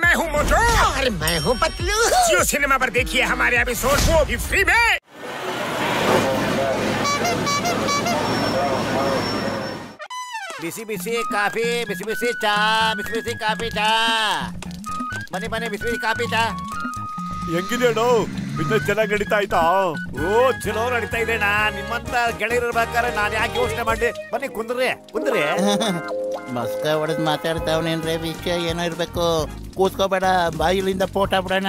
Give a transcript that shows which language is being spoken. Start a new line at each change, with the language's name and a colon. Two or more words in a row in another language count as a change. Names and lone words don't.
Hindi: हूँ मोटू और मैं हूँ पतलू। जियो सिनेमा पर देखिए हमारे एपिसोड, वो भी फ्री में।
Kannada: ಬಿಸಿ ಬಿಸಿ ಕಾಫಿ, ಬಿಸಿ ಬಿಸಿ ಚಾ, ಬಿಸಿ ಬಿಸಿ ಕಾಫಿ ಚಾ, ಬನ್ನಿ ಬನ್ನಿ ಬಿಸಿ ಬಿಸಿ ಕಾಫಿ ಚಾ। ಹೆಂಗಿದೆ ಬಿಸ್ನೆಸ್ ಚೆನ್ನಾಗಿ ನಡೀತಾ ಆಯ್ತಾ? ಓ ಚಲೋ ನಡೀತಾ ಇದೆ ಅಣ್ಣ. ನಿಮ್ಮಂತ ಗೆಳೆಯರಿರ್ಬೇಕಾದ್ರೆ ನಾನು ಯಾಕೆ ಯೋಚನೆ ಮಾಡ್ಲಿ? ಬನ್ನಿ ಕುಂದ್ರಿ ಕುಂದ್ರಿ. ಮಸ್ಕ ಹೊಡೆದ್ ಮಾತಾಡ್ತಾವನೇನ್ರೆ, ವಿಷಯ ಏನೋ ಇರ್ಬೇಕು. ಕೂತ್ಕೋಬೇಡ, ಬಾಯಿಲಿಂದ ಪೋಟ ಬಿಡೋಣ.